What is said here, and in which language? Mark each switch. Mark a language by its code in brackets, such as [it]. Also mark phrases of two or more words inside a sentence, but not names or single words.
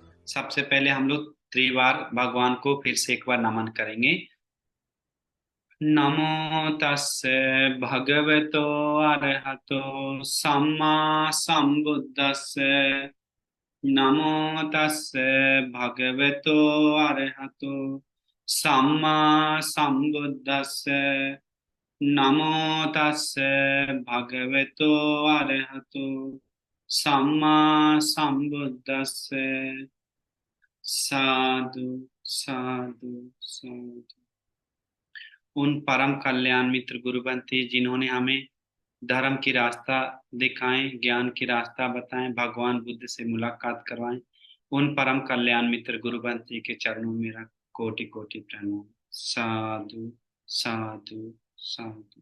[hi] सबसे पहले हम लोग त्रिवार भगवान को फिर से एक बार नमन करेंगे। [pi] नमो तस्से भगवतो अरहतो सम्मा संबुद्दस्से। नमो तस्से भगवतो अरहतो सम्मा संबुद्दस्से। नमो तस्से भगवतो अरहतो सम्मा संबुद्दस्से। साधु साधु साधु। [hi] उन परम कल्याण मित्र गुरुवंती जिन्होंने हमें धर्म की रास्ता दिखाएं, ज्ञान की रास्ता बताएं, भगवान बुद्ध से मुलाकात करवाएं, उन परम कल्याण मित्र गुरुवंती के चरणों में मेरा कोटि कोटि प्रणाम। [pi] साधु साधु साधु।